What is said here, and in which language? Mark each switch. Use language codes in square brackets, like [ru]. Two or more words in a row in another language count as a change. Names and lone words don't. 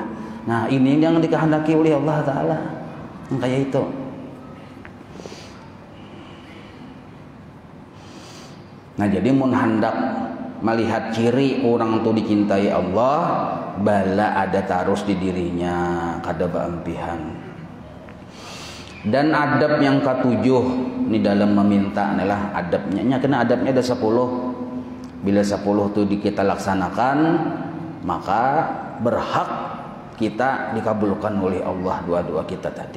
[id] Nah, ini yang dikehendaki oleh Allah Ta'ala. [bjn] Nang kaya itu. Nah, jadi mun hendak melihat ciri orang itu dicintai Allah, bala ada tarus di dirinya, kada beampihan. [id] Dan adab yang ketujuh ini dalam meminta adalah adabnya. [bjn] Kena adabnya ada 10. [id] Bila 10 itu kita laksanakan, maka berhak kita dikabulkan oleh Allah doa-doa kita tadi.